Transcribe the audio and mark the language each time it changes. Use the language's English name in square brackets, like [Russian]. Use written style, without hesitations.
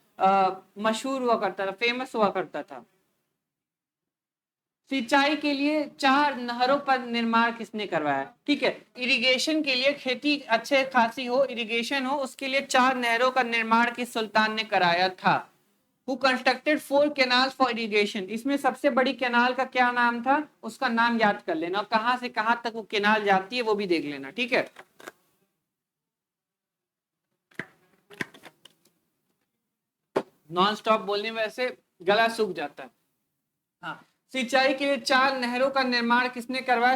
[Hindi] मशहूर हुआ करता था, फेमस हुआ करता था। सिंचाई के लिए 4 नहरों पर निर्माण किसने करवाया? ठीक है, इरिगेशन के लिए, खेती अच्छे खासी हो, इरिगेशन हो, उसके लिए 4 नहरों का निर्माण किस सुल्तान ने कराया था? [English] Who constructed 4 canals for irrigation? [Hindi] इसमें सबसे बड़ी कैनाल का क्या नाम था? उसका नाम याद कर लेना, और कहां से कहां तक वो कैनाल जाती है वो भी देख लेना, ठीक है। नॉन स्टॉप बोलने में ऐसे गला सूख जाता है। हाँ, सिंचाई के लिए 4 नहरों का निर्माण किसने करवाया?